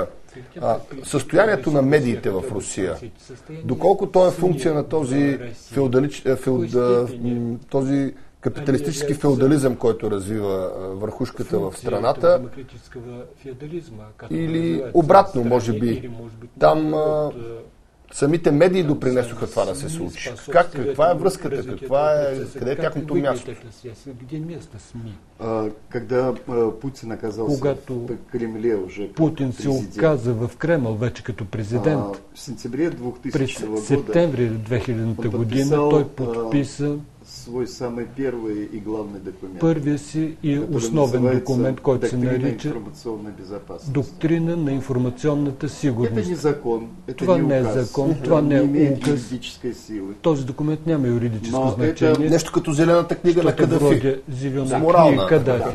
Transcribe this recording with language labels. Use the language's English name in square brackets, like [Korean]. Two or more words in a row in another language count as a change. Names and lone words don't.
[Bulgarian] Състоянието на медиите в Русия, доколко то е функция на този този капиталистически феодализъм, който развива върхушката в страната, или обратно, може би, там самите медии допринесоха това да се случи. Каква е връзката? Къде е тяхното място? [Russian] Когда Путин оказался в Кремле уже [Bulgarian] Путин се оказа в Кремъл вече като президент. През септември 2000 година той подписа [Russian] свой самый первый и главный документ. [Bulgarian] Първия си и основен документ, който се нарича Доктрина на информационната сигурност. Това не е закон, това не е указ. Този документ няма юридическо значение. Нещо като зелената книга на Кадафи. Зелена книга Кадафи.